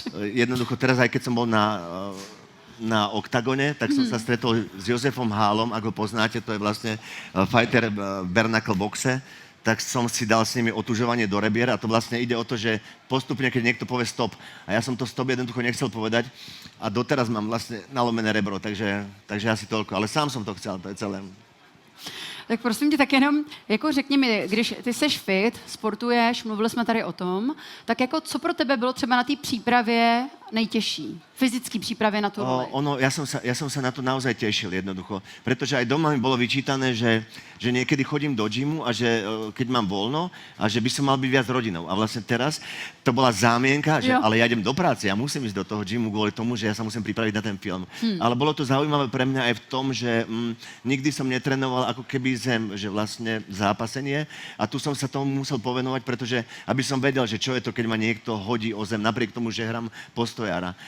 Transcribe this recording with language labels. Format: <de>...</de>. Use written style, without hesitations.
<sk>jednoducho teraz, aj keď som bol na Oktagone, tak som sa stretol s Jozefom Hálom, ak ho poznáte, to je vlastne fighter Bernacle boxe, tak som si dal s nimi otužovanie do rebier a to vlastne ide o to, že postupne, keď niekto povie stop, a ja som to stop jednoducho nechcel povedať a doteraz mám vlastne nalomené rebro, takže asi toľko, ale sám som to chcel, to je celé.</sk> <cs>Tak prosím tě, tak jenom jako řekni mi, když ty seš fit, sportuješ, mluvili jsme tady o tom, tak jako co pro tebe bylo třeba na té přípravě nejtěžší? Fyzické přípravě na tu roli?</cs> <sk>Ja som sa na to naozaj tešil jednoducho, pretože aj doma mi bolo vyčítané, že niekedy chodím do gymu a že keď mám voľno a že by som mal byť viac rodinou. A vlastne teraz to bola zámienka, že ale ja idem do práce, ja musím ísť do toho gymu kvôli tomu, že ja sa musím pripraviť na ten film. Ale bolo to zaujímavé pre mňa aj v tom, že nikdy som netrenoval ako keby zem, že vlastne zápasenie a tu som sa tomu musel povenovať, pretože aby som vedel, že čo je to, keď ma niekto hodí o zem, napriek tomu, že hrám postojára.</sk>